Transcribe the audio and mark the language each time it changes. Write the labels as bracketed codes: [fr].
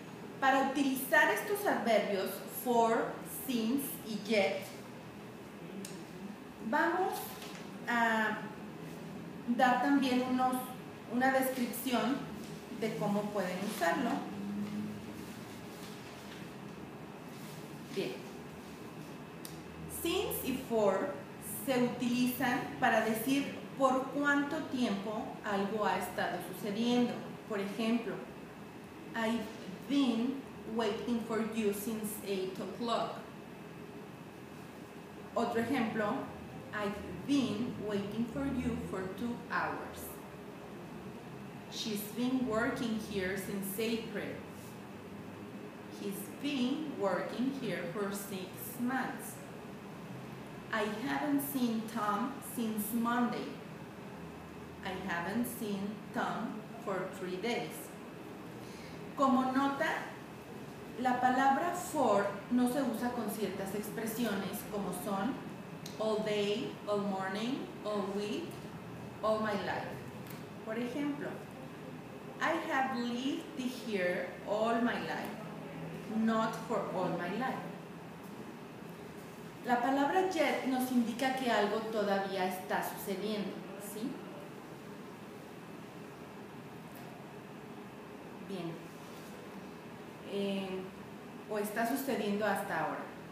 [es] Para utilizar estos adverbios for, since y yet, vamos a dar también una descripción de cómo pueden usarlo. Bien. Since y for se utilizan para decir por cuánto tiempo algo ha estado sucediendo. Por ejemplo, [en] I've been waiting for you since 8 o'clock. [es] Otro ejemplo, [en] I've been waiting for you for 2 hours. She's been working here since April. He's been working here for 6 months. I haven't seen Tom since Monday. I haven't seen Tom for 3 days. [es] Como nota, la palabra for no se usa con ciertas expresiones como son [en] all day, all morning, all week, all my life. [es] Por ejemplo, [en] I have lived here all my life, not for all my life. [es] La palabra yet nos indica que algo todavía está sucediendo, ¿sí? Bien. O está sucediendo hasta ahora.